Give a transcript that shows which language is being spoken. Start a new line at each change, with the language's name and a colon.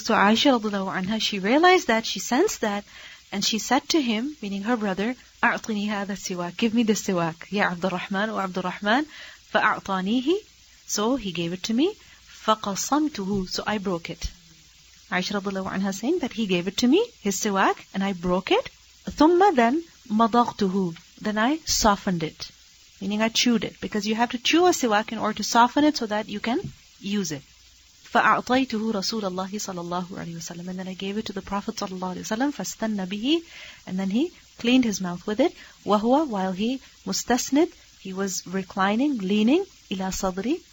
English: So Aisha radiallahu anha, she realized that, she sensed that, and she said to him, meaning her brother,
Arabic: أَعْطِنِي هَذَا السِّوَاكِ.
English: Give me this siwak. Ya Abdul Rahman or Abdul Rahman.
Arabic: فَأَعْطَانِيهِ.
English: So he gave it to me.
Arabic: فَقَصَمْتُهُ.
English: So I broke it. Aisha radiallahu anha saying that he gave it to me, his siwak, and I broke it.
Arabic: ثُمَّ then مَضَغْتُهُ.
English: Then I softened it. Meaning I chewed it. Because you have to chew a siwak in order to soften it so that you can use it.
Arabic: فَأَعْطَيْتُهُ رَسُولَ اللَّهِ صَلَى اللَّهُ عَلَيْهِ وَسَلَّمَ.
English: And then I gave it to the Prophet sallallahu alaihi wasallam.
Arabic: فَاسْتَنَّ بِهِ.
English: And then he cleaned his mouth with it.
Arabic: وَهُوَ.
English: While he mustasnid, he was reclining, leaning,
Arabic: إِلَى صَدْرِ.